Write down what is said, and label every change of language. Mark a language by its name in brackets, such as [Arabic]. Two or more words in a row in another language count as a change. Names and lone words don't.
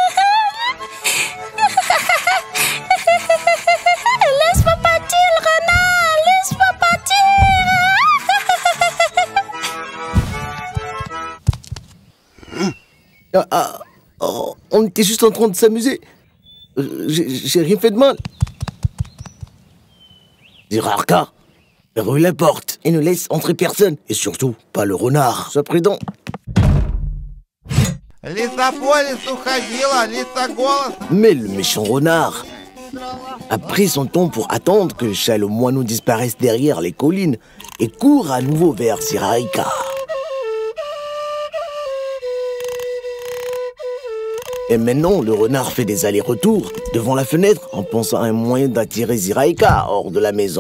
[French] Laisse-moi partir, le renard, laisse-moi partir. On était juste en train de s'amuser. J'ai rien fait de mal. Zirarka, verrouille la porte et ne laisse entrer personne. Et surtout, pas le renard. Sois prudent. [Russian] Лиса по лесу ходила, лиса голос. [French] Mais le méchant renard a pris son temps pour attendre que le chat et le moineau disparaissent derrière les collines et court à nouveau vers Zirarka. Et maintenant, le renard fait des allers-retours devant la fenêtre en pensant à un moyen d'attirer Zirarka hors de la maison.